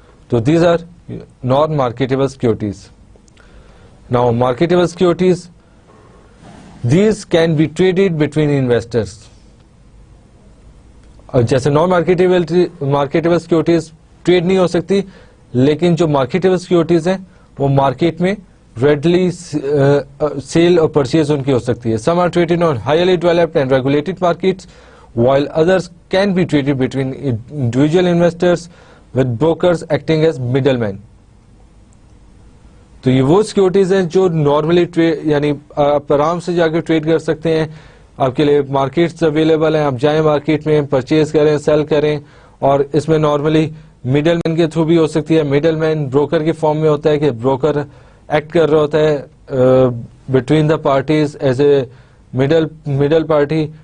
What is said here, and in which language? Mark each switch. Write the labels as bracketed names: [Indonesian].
[English] تو these are non marketable securities. Now marketable securities, these can be traded between investors. [Urdu] جیسے naan marketable securities trade نہیں ہو سکتی, لیکن جو مارکیٹیبل سیکورٹیز ہیں وہ مارکیٹ میں ریڈلی سیل اور پرچیز ان کی ہو سکتی ہے. [English] Some are traded on highly developed and regulated markets while others can be traded between individual investors with brokers acting as middlemen. [Urdu] تو یہ وہ سیکورٹیز ہیں جو نارملی یعنی آپ آرام سے جا کے ٹریڈ کر سکتے ہیں. آپ کے لیے مارکیٹس اویلیبل ہیں, آپ جائیں مارکیٹ میں پرچیز کریں, سیل کریں. اور اس میں نارملی مڈل مین کے تھرو بھی ہو سکتی ہے. مڈل مین بروکر کے فارم میں ہوتا ہے کہ بروکر ایکٹ کر رہا ہوتا ہے [English] Between the parties as a middle party.